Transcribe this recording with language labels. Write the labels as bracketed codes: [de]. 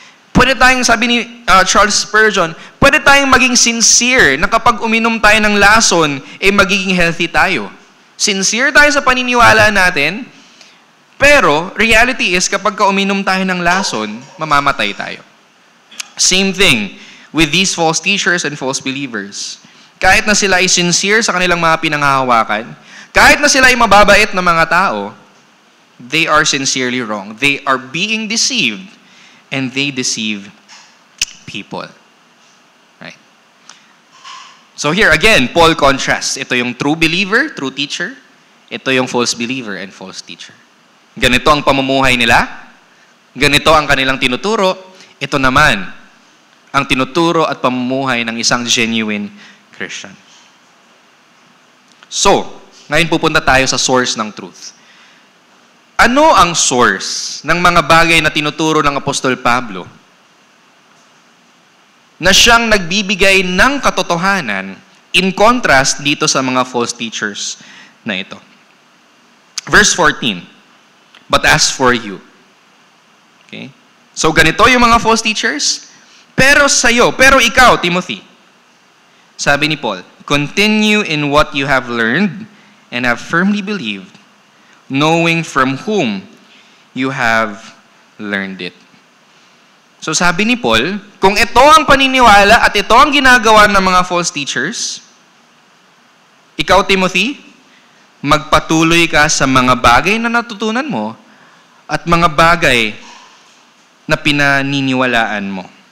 [tl] Pwede tayong, sabi ni Charles Spurgeon, pwede tayong maging sincere na kapag uminom tayo ng lason, magiging healthy tayo. Sincere tayo sa paniniwala natin, pero reality is kapag uminom tayo ng lason, mamamatay tayo. [en] Same thing with these false teachers and false believers. [tl] Kahit na sila ay sincere sa kanilang mga pinanghahawakan, kahit na sila ay mababait na mga tao, [en] they are sincerely wrong. They are being deceived, and they deceive people. Right? So here again, Paul contrasts. [tl] Ito yung [en] true believer, true teacher. [tl] Ito yung [en] false believer and false teacher. [tl] Ganito ang pamumuhay nila. Ganito ang kanilang tinuturo. Ito naman ang tinuturo at pamumuhay ng isang genuine Christian. So, ngayon pupunta tayo sa source ng truth. Ano ang source ng mga bagay na tinuturo ng Apostol Pablo na siyang nagbibigay ng katotohanan in contrast dito sa mga false teachers na ito? [en] Verse 14, but as for you. Okay? So [tl] ganito yung mga false teachers, pero ikaw, [en] Timothy, [tl] sabi ni [en] Paul, continue in what you have learned and have firmly believed, knowing from whom you have learned it. [tl] So sabi ni Paul, kung ito ang paniniwala at ito ang ginagawa ng mga false teachers, ikaw, Timothy, magpatuloy ka sa mga bagay na natutunan mo at mga bagay na pinaniniwalaan mo.